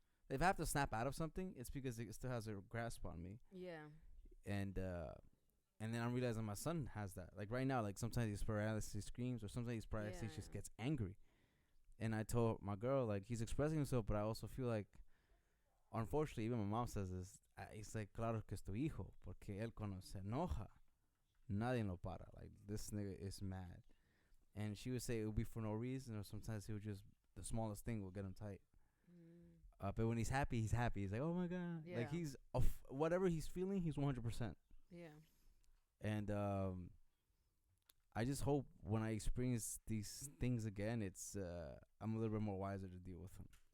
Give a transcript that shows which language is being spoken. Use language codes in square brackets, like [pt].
[en] If I have to snap out of something, it's because it still has a grasp on me. Yeah. And then I'm realizing my son has that. Like right now, like sometimes he's paralysis screams, or sometimes he's paralysis just gets angry. And I told my girl, like, he's expressing himself, but I also feel like, unfortunately, even my mom says this. It's like, [es] claro que es tu hijo, porque él cuando se enoja, nadie lo para. [en] Like, this nigga is mad. And she would say it would be for no reason, or sometimes it would just, the smallest thing will get him tight. But when he's happy, he's happy. He's like, oh my God. Yeah. Like, he's, whatever he's feeling, he's 100%. Yeah. And I just hope when I experience these things again, it's I'm a little bit more wiser to deal with them.